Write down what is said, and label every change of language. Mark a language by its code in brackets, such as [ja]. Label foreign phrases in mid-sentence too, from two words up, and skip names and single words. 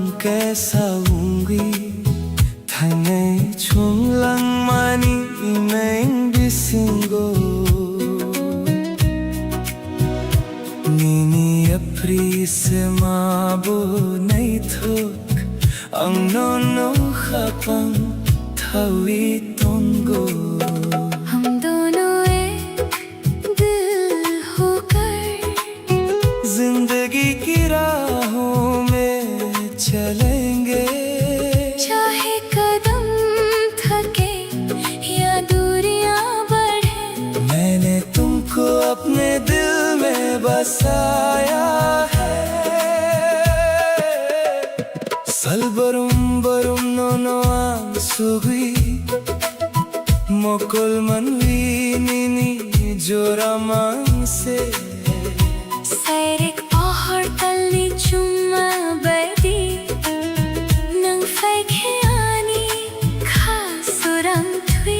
[trp] kaisa ungi Thangai chunglang mani main bisingo Nini apri se mabo nai thok Ang no khapang thawi tongo [hi] हम दोनों एक दिल होकर जिंदगी की राहों में चलेंगे चाहे कदम थके या दूरियां बढ़े मैंने तुमको अपने दिल में बसाया है [trp] Salbarum barum no ang sugui Mokol manwi nini jora mang se Sairik pahar talni chuma badi nang faikhiani khasurang thui